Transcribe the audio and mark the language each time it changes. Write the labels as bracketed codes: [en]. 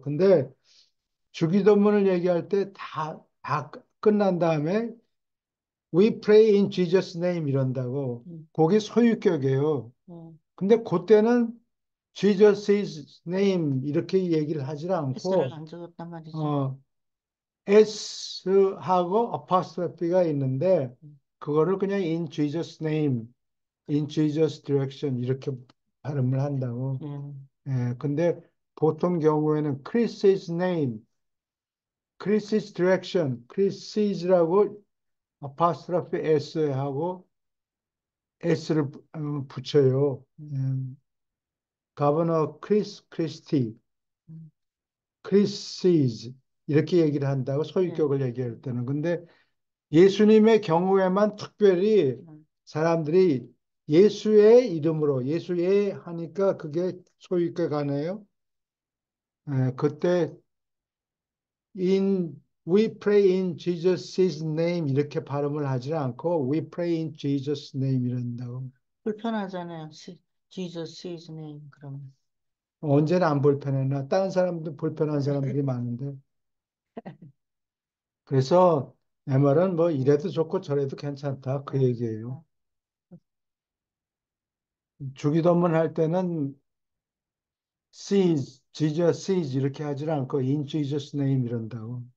[ko] 근데 주기도문을 얘기할 때 다 끝난 다음에 [en] We pray in Jesus' name [ko] 이런다고. 음, 그게 소유격이에요. 음. 근데 그때는 Jesus' name 이렇게 얘기를 하질 S를 않고 안 적었단 말이죠. 어, S하고 apostrophe가 있는데 음, 그거를 그냥 [en] in Jesus' name, in Jesus' direction [ko] 이렇게 발음을 한다고. 음, 예, 근데 보통 경우에는 [en] Chris's name, Chris's direction, [ko] Chris's라고 apostrophe S하고 S를 붙여요. 음, [en] Governor Chris Christie, 음. [ko] Chris's 이렇게 얘기를 한다고 예, 소유격을 얘기할 때는. 근데 예수님의 경우에만 특별히 음, 사람들이 예수의 이름으로 예수의 하니까 그게 소유격 아니에요? 그때 [en] in we pray in Jesus' name [ko] 이렇게 발음을 하지 않고 [en] we pray in Jesus' name [ko] 이런다고. 불편하잖아요. [en] Jesus is name [ko] 그러면. 언제나 안 불편해나 다른 사람도 불편한 사람들이 많은데 그래서 내 말은 뭐 이래도 좋고 저래도 괜찮다 그 음, 얘기예요. 음, 주기도문 할 때는 sees, Jesus sees 이렇게 하질 않고 [en] in Jesus name [ko] 이런다고.